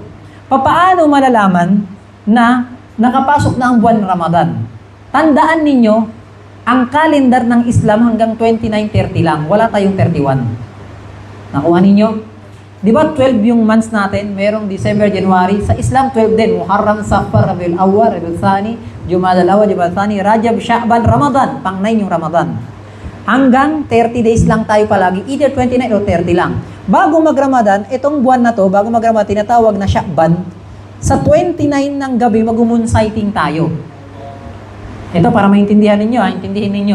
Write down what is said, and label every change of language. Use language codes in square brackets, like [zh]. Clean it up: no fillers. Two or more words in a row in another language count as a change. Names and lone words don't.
[tl] Paano malalaman na nakapasok na ang buwan ng Ramadan? Tandaan ninyo, ang kalendar ng Islam hanggang 29-30 lang. Wala tayong 31. Nakuha ninyo? Di ba 12 yung months natin? Merong December, January. Sa Islam, 12 din. Muharram, Safar, Rabiul Awwal, Rabiul Thani, Jumada al-Awwal, Jumada al-Thani, Rajab, Sha'ban, Ramadan. Pang-9 yung Ramadan. Hanggang 30 days lang tayo palagi. Either 29 o 30 lang. Bago mag-Ramadan, itong buwan na to, bago mag-Ramadan, tinatawag na Sha'ban. Sa 29 ng gabi, mag-moon sighting tayo. Ito para maintindihan ninyo, intindihin ninyo.